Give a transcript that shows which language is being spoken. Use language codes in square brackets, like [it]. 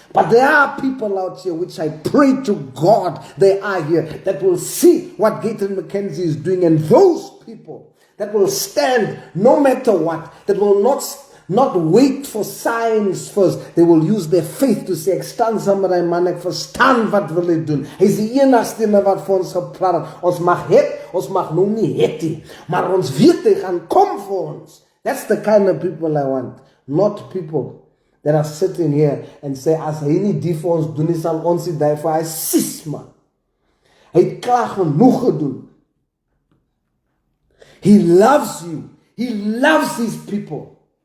[en] But there are people out here, which I pray to God they are here, that will see what Gayton McKenzie is doing, and those people that will stand no matter what, that will not wait for signs first. They will use their faith to say, [af] ek staan saam met hy man, ek verstaan wat wil hy doen. Hy is die enigste wat vir ons gepraat het. Ons mag het, ons mag nou nie het nie, maar ons weet hy gaan kom vir ons. [en] That's the kind of people I want, not people that are sitting here and say, [af] as hy nie die vir ons doen, nie sal ons die vir hy sis, man. Hy het klaar genoeg gedoen. [en] He loves you. He loves his people.